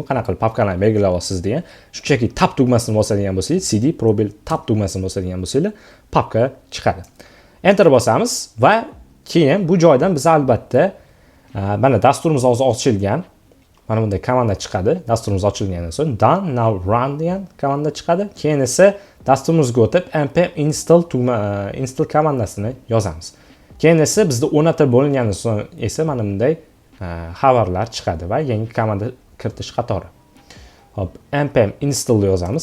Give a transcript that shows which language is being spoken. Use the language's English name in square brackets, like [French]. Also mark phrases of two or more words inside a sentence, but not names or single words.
[Uzbek] Qanaqa qilib papkalarni belgilab olasiz degan. Shunchaki tab tugmasini bosadigan bo'lsangiz, cd probel tab tugmasini bosadigan bo'lsangiz, papka chiqadi. Enter bosamiz va keyin bu joydan biz albatta mana dasturimiz hozir ochilgan. Mana bunday komanda chiqadi. Dasturimiz ochilgandan so'ng [English] done now run [Uzbek] degan komanda chiqadi. Keyin esa dasturimizga o'tib [English] npm install [Uzbek] komandasini yozamiz. Keyin esa bizda o'rnatib bo'lingandan so'ng esa mana bunday xabarlar chiqadi va yangi komanda kiritish qatori. Hop, [English] npm install [Uzbek] yozamiz.